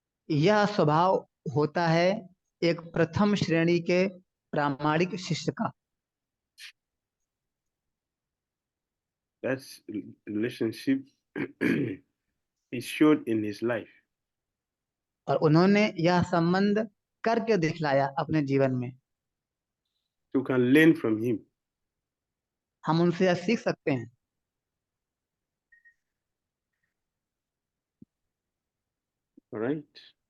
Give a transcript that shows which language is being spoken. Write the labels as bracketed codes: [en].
[hi] यह स्वभाव होता है एक प्रथम श्रेणी के प्रामाणिक शिष्य का। [en] That relationship is showed in his life. [hi] और उन्होंने यह संबंध करके दिखलाया अपने जीवन में। [en] You can learn from him. [hi] हम उनसे यह सीख सकते हैं। [en] All right.